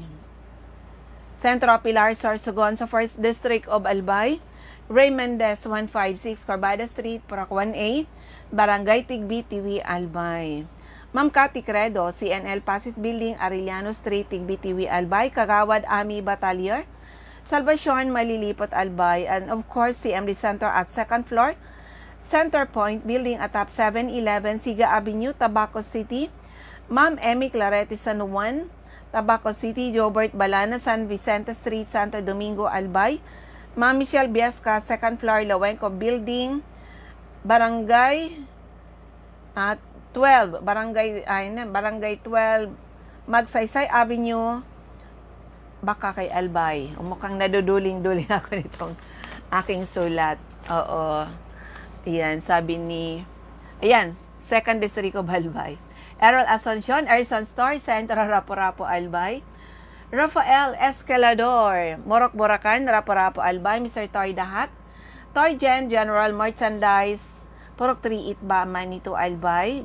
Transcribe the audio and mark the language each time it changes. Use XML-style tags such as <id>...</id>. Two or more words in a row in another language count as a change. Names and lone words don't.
<tl>Centro Pilar, Sorsogon, sa 1st District of Albay. Ray Mendez, 156 Corbada Street, Purok 1A, Barangay Tigbi, Tiwi, Albay. Ma'am Cathy Credo, CNL Pasis Building, Arellano Street, Tigbi, Tiwi, Albay. Kagawad Ami Batalier, Salvacion, Malilipot, Albay.</tl> <en>And of course, CMD Center at second floor, Center Point Building atop 711 Siga Avenue, Tabaco City.</en> <tl>Ma'am Emmy Clarete San Juan, Tabaco City. Jobert Balana, San Vicente Street, Santo Domingo, Albay. Ma'am Michelle Biasca,</tl> <en>second floor,</en> <tl>Lawenco Building, Barangay 12, Barangay 12, Magsaysay Avenue, baka kay Albay. Mukhang naduduling-duling ako nitong aking sulat. Oo. Ayan, sabi ni, ayan, 2nd District of Albay. Errol Asuncion, Erson Store, Centro Rapo-Rapo, Albay. Rafael Escalador, Morok Buracan, Rapo-Rapo, Albay. Mr. Toy Dahat, Toy General Merchandise, Purok 3 Itba, Manito, Albay.</tl>